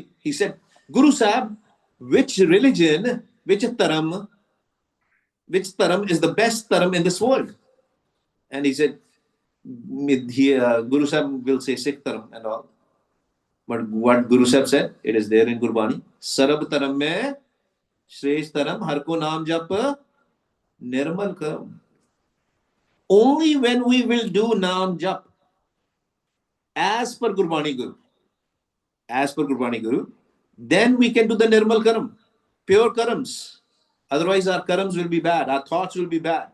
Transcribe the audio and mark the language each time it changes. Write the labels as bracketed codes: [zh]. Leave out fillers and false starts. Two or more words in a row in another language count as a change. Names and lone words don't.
[en] He said, Guru Sahib, which religion, which Taram is the best Taram in this world? And he said, Guru Sahib will say Sikh Taram and all. But what Guru Sahib said, it is there in Gurbani. [pa] ਸਰਬ ਧਰਮ ਮਹਿ ਸ੍ਰੇਸਟ ਧਰਮੁ ਹਰਿ ਕੋ ਨਾਮੁ ਜਪਿ ਨਿਰਮਲ ਕਰਮੁ. [en] Only when we will do [pa] ਨਾਮ ਜਪ [en] as per Gurbani Guru, then we can do the [pa] ਨਿਰਮਲ ਕਰਮ, [en] pure karams. Otherwise our karams will be bad, our thoughts will be bad.